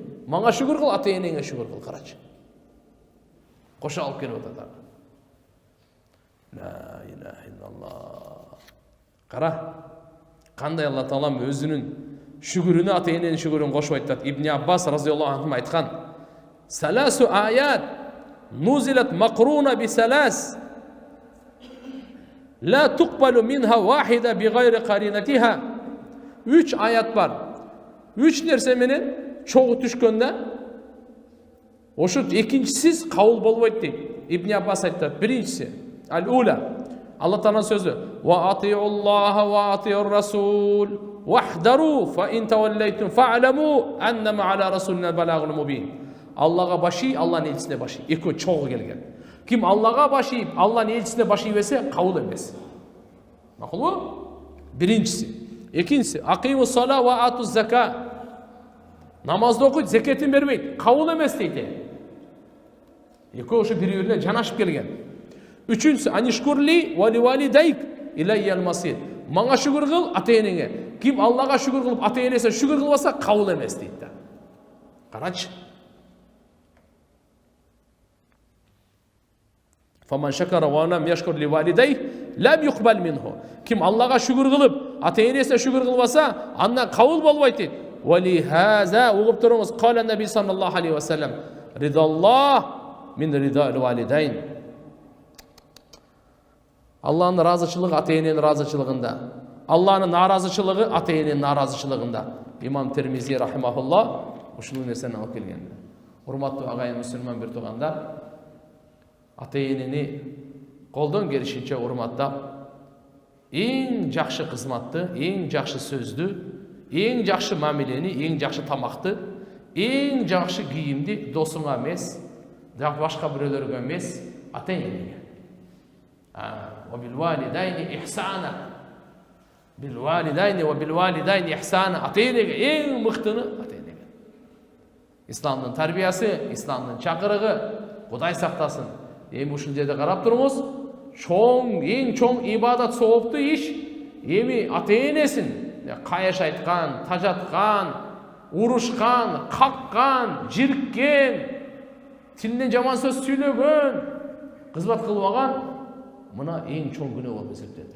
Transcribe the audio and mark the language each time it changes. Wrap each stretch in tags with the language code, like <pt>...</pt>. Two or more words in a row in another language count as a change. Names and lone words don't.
<ky>Мага шүгүр кыл, ата-энеңерге шүгүр кыл, карачы. Кошо алып келип атат.</ky> <ar>لا إله إلا الله.</ar> <ky>Кара, кандай Алла Таалам өзүнүн шүгүрүнө ата-эненин шүгүрүн кошуп айтат. Ибн Аббас</ky> <ar>رضي الله عنه</ar> <ky>айткан:</ky> <ar>"ثلاث آيات نزلت مقرونة بثلاث لا تقبل منها واحدة بغير قرينتها."</ar> <ky>3 аят бар. 3 нерсе менен чогуу түшкөндө Ошу экинчисиз кабыл болбойт дейт. Ибн Аббас айтат, биринчиси ал-ула. Алла Тааланын сөзү:</ky> <ar>"وأطيعوا الله وأطيعوا الرسول واحذروا فإن توليتم فاعلموا أنما على رسولنا البلاغ المبين."</ar> <ky>Аллага баши, Алланын элчисине баши. Экөө чогуу келген. Ким Аллага башип, Алланын элчисине баши берсе, кабыл эмес. Макулбу? Биринчиси. Экинчиси</ky> <ar>أقيموا الصلاة وآتوا الزكاة.</ar> <ky>Намазды окуйт, закетін бербейт, кабыл эмес дейт. Экөө ошо бири-бирине жанашып келген.</ky> <ar>Үчүнчүсү أن اشكر لي ولوالديك إلي المصير.</ar> <ky>Мага шүгүр кыл, ата-энеңе. Ким Аллага шүгүр кылып, ата-энесине шүгүр кылбаса, кабыл эмес дейт. Карачы.</ky> <ar>فمن شكر ولم يشكر لوالديك لم يقبل منه.</ar> <ky>Ким Аллага шүгүр кылып, ата-энесине шүгүр кылбаса, андан кабыл болбойт дейт.</ky> <ar>ولهذا</ar> <ky>угуп туруңуз,</ky> <ar>قال النبي صلى الله عليه وسلم, رضا الله من رضا الوالدين.</ar> <ky>Алланын разычылыгы ата-эненин разычылыгында. Алланын наразычылыгы ата-эненин наразычылыгында. Имам Термизи рахимахулла ушул нерсени алып келген. Урматтуу агайын мусулман бир туугандар, ата-энени колдон келишинче урматтап, эң жакшы кызматты, эң жакшы сөздү, эң жакшы мамилени, эң жакшы тамакты, эң жакшы кийимди досуңа эмес, башка бирөөлөргө эмес, ата-энеңе.</ky> <ar>وبالوالدين إحسانا بالوالدين وبالوالدين إحسانا</ar> <ky>ата-энеге эң мыктыны ата-энеге. Исламдын тарбиясы, исламдын чакырыгы, Кудай сактасын. Эми ушул жерде карап туруңуз, эң чоң ибадат сооптуу иш эми ата-энесин каяш айткан, тажаткан, урушкан, каккан, жирккен, тилинен жаман сөз сүйлөгөн, кызмат кылбаган мына эң чоң күнөө болуп эсептелет.</ky>